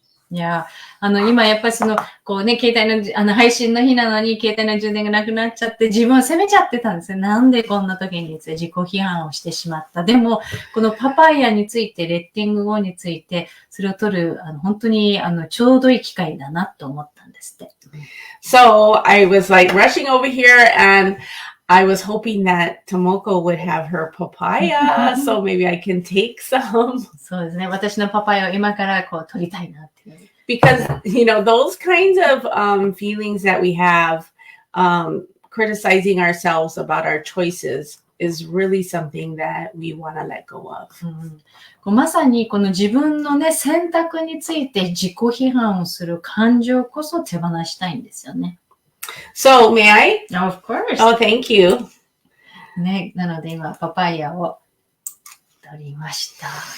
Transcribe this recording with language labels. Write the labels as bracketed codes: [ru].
[ja] いや、今やっぱり携帯の、配信の日なのに携帯の充電がなくなっちゃって、自分を責めちゃってたんですよ。なんでこんな時に自己批判をしてしまった。でも、このパパイヤについて、レッティング後について、それを取る、本当に、ちょうどいい機会だなと思ったんですって。 [en] So, I was like rushing over here and,I was hoping that Tomoko would have her papaya, so maybe I can take some. [ja] そうですね。私のパパイヤを今から取りたいなっていう。 [en] Because, those kinds of feelings that we have, criticizing ourselves about our choices is really something that we want to let go of. [ja] まさにこの自分のね、選択について自己批判をする感情こそ手放したいんですよね。 [en] So, may I? Of course. Oh, thank you. [ja] ね、なので今、パパイヤを取りました。